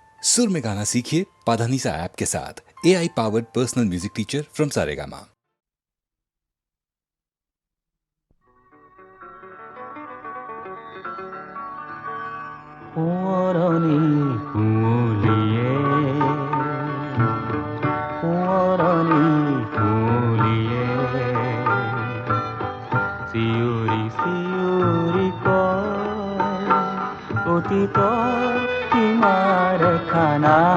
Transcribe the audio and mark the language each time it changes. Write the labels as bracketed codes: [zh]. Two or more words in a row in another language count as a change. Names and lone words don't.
[hi] सुर में गाना सीखिए पाधानीसा ऐप के साथ। [en] AI powered personal music teacher from [hi] सारेगामा। [as] কুঁৱৰণী কুঁৱলীয়ে কুঁৱৰণী কুঁৱলীয়ে চিঞৰি চিঞৰি কয় অতীতৰ সীমাৰ খানা